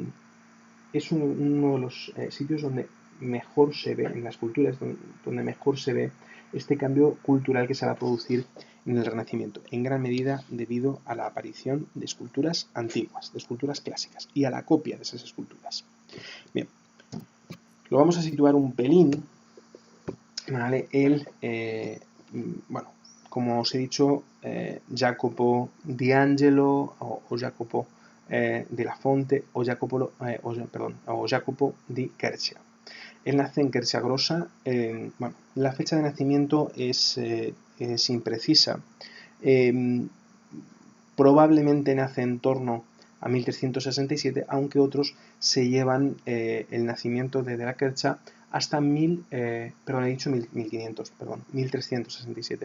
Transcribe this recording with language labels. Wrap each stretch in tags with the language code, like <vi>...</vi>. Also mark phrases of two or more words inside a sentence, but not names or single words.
<es>Es uno de los sitios donde mejor se ve, en las culturas donde mejor se ve este cambio cultural que se va a producir en el Renacimiento, en gran medida debido a la aparición de esculturas antiguas, de esculturas clásicas, y a la copia de esas esculturas. Bien, lo vamos a situar un pelín, ¿vale? Bueno, como os he dicho, Jacopo di Angelo o Jacopo della Fonte o Jacopo di Quercia. Él nace en Quercia Grossa. Bueno, la fecha de nacimiento es imprecisa. Probablemente nace en torno a 1367, aunque otros se llevan el nacimiento de la Quercia hasta 1367.</es>